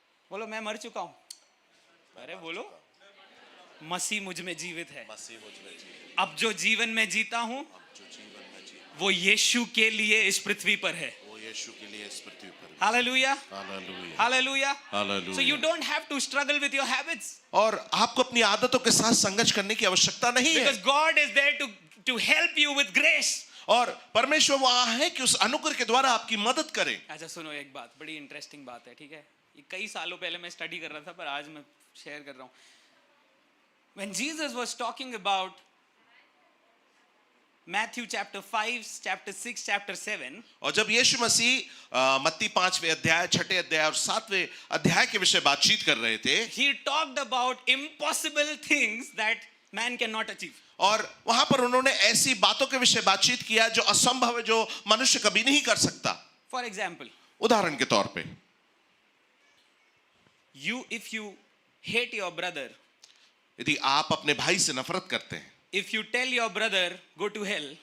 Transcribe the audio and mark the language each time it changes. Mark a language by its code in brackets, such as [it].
[hi] बोलो मैं मर चुका हूं। अरे बोलो मसीह मुझ में जीवित है। मसीह मुझ में जीवित। अब जो जीवन में जीता हूं अब जो जीवन में जीता वो यीशु के लिए इस पृथ्वी पर है। वो यीशु के लिए इस पृथ्वी पर है। Hallelujah, [en] Hallelujah. [hi] Hallelujah. [en] Hallelujah. So you don't have to struggle with your habits [hi] और आपको अपनी आदतों के साथ संघर्ष करने की आवश्यकता नहीं है। [en] because God is there to help you with grace. [hi] और परमेश्वर वहां है कि उस अनुग्रह के द्वारा आपकी मदद करे। अच्छा सुनो एक बात, बड़ी इंटरेस्टिंग बात है, ठीक है? ये कई सालों पहले मैं स्टडी कर रहा था पर आज मैं शेयर कर रहा हूं। [en] When Jesus was talking about Matthew chapter 5, chapter 6, chapter 7, [hi] और जब यीशु मसीह मत्ती 5वें अध्याय, 6ठे अध्याय और 7वें अध्याय के विषय बातचीत कर रहे थे, [en] he talked about impossible things that man cannot achieve. [hi] और वहां पर उन्होंने ऐसी बातों के विषय बातचीत किया जो असंभव है, जो मनुष्य कभी नहीं कर सकता। [en] For example, [hi] उदाहरण के तौर पे [en] if you hate your brother, [hi] यदि आप अपने भाई से नफरत करते हैं [en] if you tell your brother go to hell,